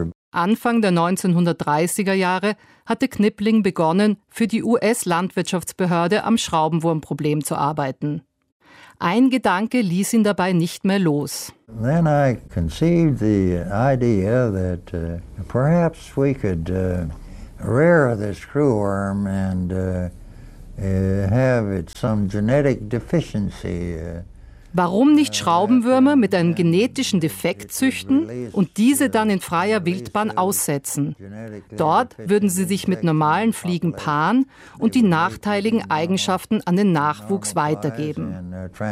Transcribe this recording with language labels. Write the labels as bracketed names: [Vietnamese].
[German] Anfang der 1930er Jahre hatte Knipling begonnen, für die US-Landwirtschaftsbehörde am Schraubenwurmproblem zu arbeiten. Ein Gedanke ließ ihn dabei nicht mehr los. [English] Then I conceived the idea that perhaps we could rear the screwworm and have it some genetic deficiency. [German] Warum nicht Schraubenwürmer mit einem genetischen Defekt züchten und diese dann in freier Wildbahn aussetzen? Dort würden sie sich mit normalen Fliegen paaren und die nachteiligen Eigenschaften an den Nachwuchs weitergeben.